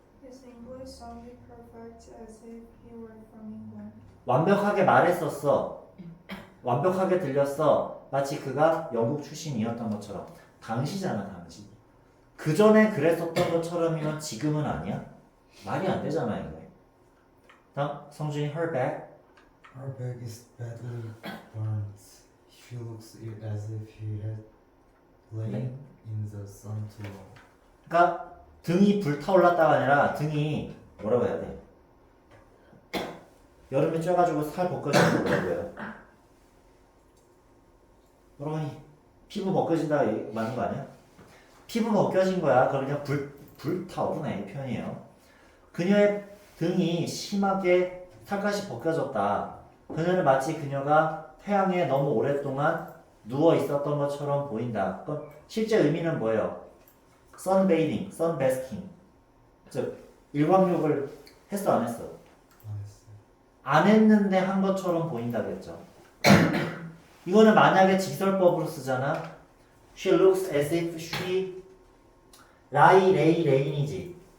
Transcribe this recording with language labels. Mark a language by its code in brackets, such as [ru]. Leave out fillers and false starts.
[en] His English sounded perfect as if he were from England. [ko] 완벽하게 말했었어. 완벽하게 들렸어. 마치 그가 영국 출신이었던 것처럼. 당시잖아 당시. 그 전에 그랬었던 것처럼이면 지금은 아니야? 말이 안 되잖아 이거. 다음 성준이 [en] her back. Her back is badly burned. She looks as if he had lain in the sun too long. [ko] 그러니까 등이 불타올랐다가 아니라 등이 뭐라고 해야 돼? 여름에 쪄가지고 살 벗겨지는 거 뭐라고 해요? 뭐라고 하니? 피부 벗겨진다 맞는 거 아니야? 피부 벗겨진 거야. 그럼 그냥 불타오르네 이 표현이에요. 그녀의 등이 심하게 살갗이 벗겨졌다. 그녀는 마치 그녀가 태양에 너무 오랫동안 누워 있었던 것처럼 보인다. 그럼 실제 의미는 뭐예요? [en] sunbathing, sunbasking. [ko] 즉 일광욕을 했어 안 했어? 안 했는데 한 것처럼 보인다겠죠. 이거는 만약에 직설법으로 쓰잖아. [en] She looks as if she [ko] 레인이지.